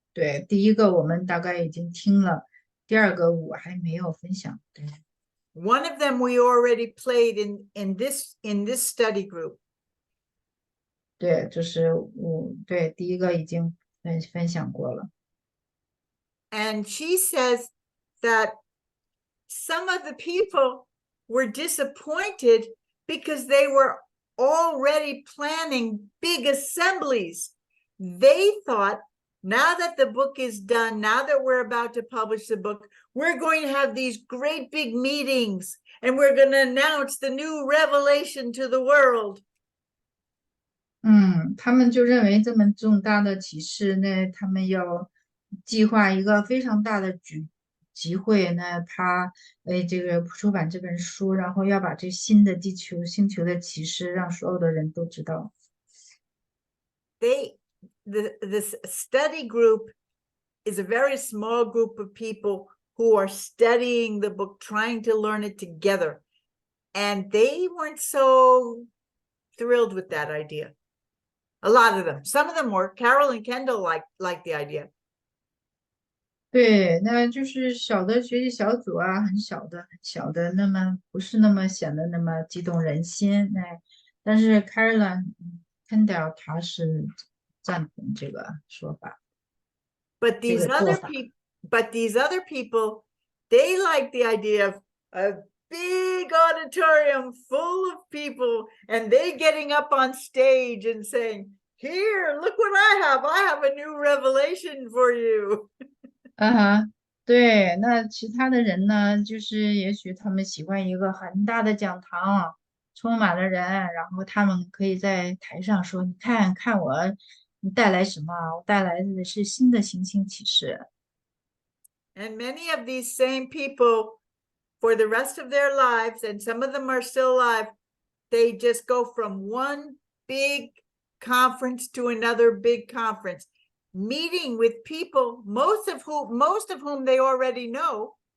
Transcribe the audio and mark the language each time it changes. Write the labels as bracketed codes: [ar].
[zh] 对，第一个我们大概已经听了，第2个我还没有分享。对。 [en] One of them we already played in this study group. [zh] 对，就是对第一个已经分享过了。 [en] And she says that some of the people were disappointed because they were already planning big assemblies. They thought, now that the book is done, now that we're about to publish the book, we're going to have these great big meetings and we're going to announce the new revelation to the world. [zh] 他们就认为这么重大的启示，那他们要计划一个非常大的集会，那他这个出版这本书，然后要把这新的星球的启示让所有的人都知道。 [en] this study group is a very small group of people who are studying the book, trying to learn it together. And they weren't so thrilled with that idea. A lot of them. Some of them were. Carol and Kendall liked the idea. [zh] 对，那就是小的学习小组啊，很小的，那么不是那么显得那么激动人心。但是 Carolyn Kendall 他是赞同这个说法。 [en] But these other people, they like the idea of a big auditorium full of people and they getting up on stage and saying, "Here, look what I have. I have a new revelation for you." [zh] 对，那其他的人呢，就是也许他们喜欢一个很大的讲堂，充满了人，然后他们可以在台上说：“你看看我，你带来什么？我带来的是新的行星启示。” [en] And many of these same people, for the rest of their lives, and some of them are still alive, they just go from one big conference to another big conference, meeting with people, most of whom they already know,